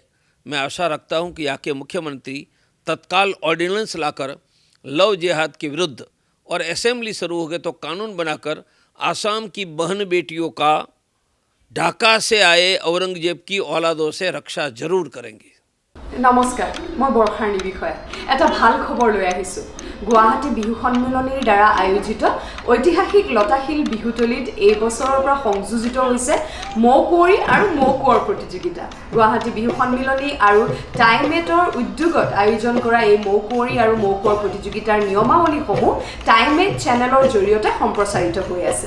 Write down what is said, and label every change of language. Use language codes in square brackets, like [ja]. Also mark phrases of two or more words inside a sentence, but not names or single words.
[hi] मैं आशा रखता हूँ कि यहाँ के मुख्यमंत्री तत्काल ऑर्डिनेंस लाकर लव जिहाद के विरुद्ध, और असेंबली शुरू हो गए तो कानून बनाकर आसाम की बहन बेटियों का ढाका से आए औरंगजेब की औलादों से रक्षा जरूर करेंगे। [as] নমস্কাৰ, মই বৰ্ষাৰণী বিষয়া। এটা ভাল খবৰ লৈ আহিছোঁ। গুৱাহাটী বিহু সন্মিলনীৰ দ্বাৰা আয়োজিত ঐতিহাসিক লতাশিল বিহুতলীত এই বছৰৰ পৰা সংযোজিত হৈছে মৌ কুঁৱৰী আৰু মৌ কোঁৱৰ প্ৰতিযোগিতা। গুৱাহাটী বিহু সন্মিলনী আৰু টাইমেটৰ উদ্যোগত আয়োজন কৰা এই মৌ কুঁৱৰী আৰু মৌ কোঁৱৰ প্ৰতিযোগিতাৰ নিয়মাৱলীসমূহ টাইমেট চেনেলৰ জৰিয়তে সম্প্ৰচাৰিত হৈ আছে।